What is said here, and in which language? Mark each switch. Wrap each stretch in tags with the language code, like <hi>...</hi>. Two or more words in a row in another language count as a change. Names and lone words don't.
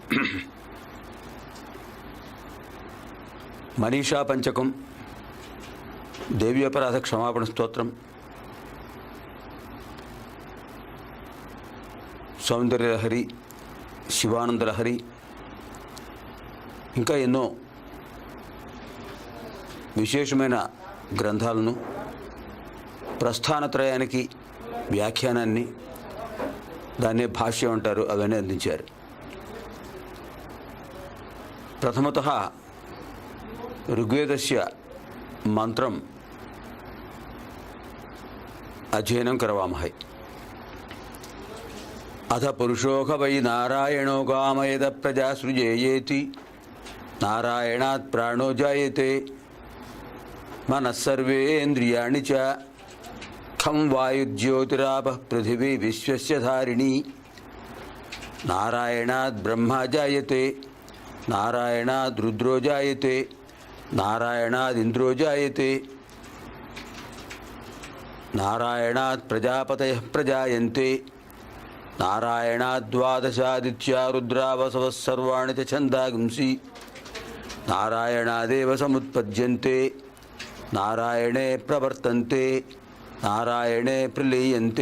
<te>మనీషా పంచకం, దేవి అపరాధ క్షమాపణ స్తోత్రం, సౌందర్యలహరి, శివానందలహరి, ఇంకా ఎన్నో విశేషమైన గ్రంథాలను, ప్రస్థానత్రయానికి వ్యాఖ్యానాన్ని, దాన్నే భాష్యం అంటారు, అవన్నీ అందించారు.</te> <sa>ప్రథమతః ఋగ్వేదస్య మంత్రం అధ్యయనం करवामहे। अथ पुरुषोह वै नारायणो कामयद प्रजा सृजेयेति नारायणात् प्राणो जायते मनः सर्वेन्द्रियाणि च खं वायुज्योतिरापः पृथिवी विश्वस्य धारिणी నారాయణాద్ బ్రహ్మ జాయతే, నారాయణాద్ రుద్రో జాయతే, నారాయణాద్ ఇంద్రో జాయతే, నారాయణాత్ ప్రజాపతయః ప్రజాయంతే, నారాయణాద్ ద్వాదశాదిత్యా రుద్రావసవః సర్వాణి చ ఛందాగుంసి, నారాయణాదేవ సముత్పద్యంతే, నారాయణే ప్రవర్తంతే, నారాయణే ప్రలీయంతే.</sa>